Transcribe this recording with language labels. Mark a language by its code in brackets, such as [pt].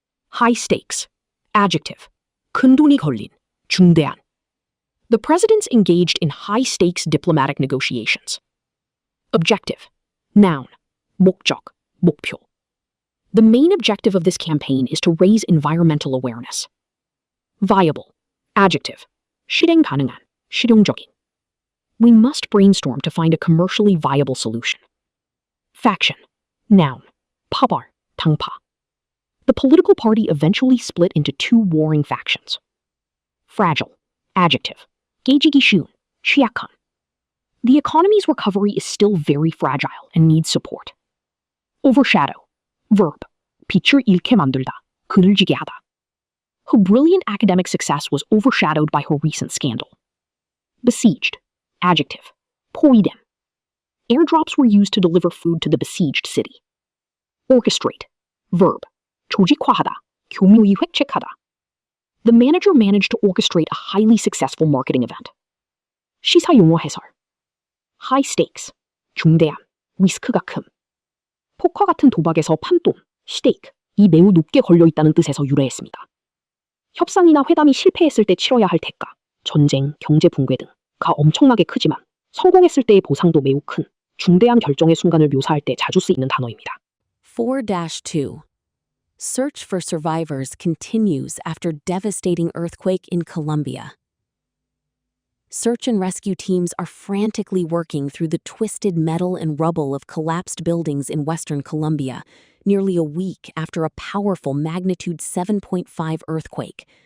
[en] High stakes, adjective, [ko] 큰 돈이 걸린, 중대한. [en] The presidents engaged in high-stakes diplomatic negotiations. Objective, noun, [ko] 목적, 목표. [en] The main objective of this campaign is to raise environmental awareness. Viable, adjective, [ko] 실행 가능한, 실용적인. [en] We must brainstorm to find a commercially viable solution. Faction, noun, [ko] 파벌, 당파. [en] The political party eventually split into two warring factions. Fragile, adjective, [ko] 깨지기 쉬운, 취약한. [en] The economy's recovery is still very fragile and needs support. Overshadow, verb, [ko] 빛을 잃게 만들다, 그늘지게 하다. [en] Her brilliant academic success was overshadowed by her recent scandal. Besieged, adjective, [ko] 포위됨. [en] Airdrops were used to deliver food to the besieged city. Orchestrate, verb, [ko] 조직화하다, 교묘히 획책하다. [en] The manager managed to orchestrate a highly successful marketing event. [ko] 시사 용어 해설. High stakes, 중대한, 리스크가 큼. 포커 같은 도박에서 판돈, 스테이크이 매우 높게 걸려있다는 뜻에서 유래했습니다. 협상이나 회담이 실패했을 때 치러야 할 대가, 전쟁, 경제 붕괴 등가 엄청나게 크지만 성공했을 때의 보상도 매우 큰, 중대한 결정의 순간을 묘사할 때 자주 쓰이는 단어입니다. [en] 4-2. Search for survivors continues after devastating earthquake in Colombia. Search and rescue teams are frantically working through the twisted metal and rubble of collapsed buildings in western Colombia, nearly a week after a powerful magnitude 7.5 earthquake.